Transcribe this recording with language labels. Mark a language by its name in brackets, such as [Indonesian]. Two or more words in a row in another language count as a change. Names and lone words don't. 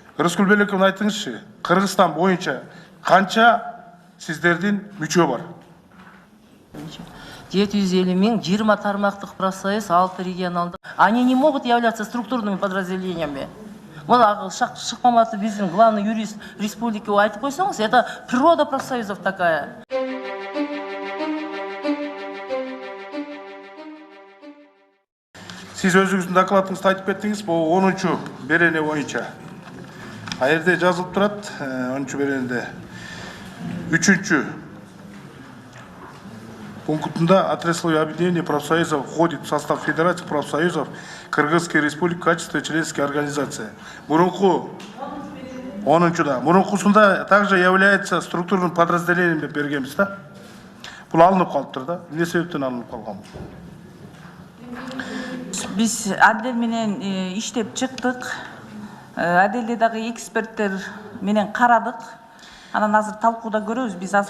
[Kyrgyz] Рыскүл Белеков айтыңызшы, Кыргызстан боюнча канча сиздердин мүчө бар? 750 000, 20 тармактык профсоюз, 6 регионалдык. [Russian] Они не могут являться структурными подразделениями. Вот Шыкмаматов, биздин главный юрист республики, [Kyrgyz] айтып койсоңуз, [Russian] это природа профсоюзов такая. [Kyrgyz] Сиз өзүңүздүн докладыңызда айтып кеттиңиз, бул 10-чу берене боюнча. Аерде жазылып турат, 10-чу беренеде 3-чү пунктында [Russian] отрасловое объединение профсоюзов входит в состав Федерации профсоюзов Кыргызской Республики в качестве членской организации. [Kyrgyz] Мурунку 10-чуда. Мурункусунда [Russian] также является структурным подразделением [Kyrgyz] деп бергенбиз да. Бул алынып калыптыр да. Эмне себептен алынып калган? Биз Адел менен иштеп чыктык. Аделде дагы эксперттер менен карадык. Анан азыр талкууда көрөбүз. Биз азыр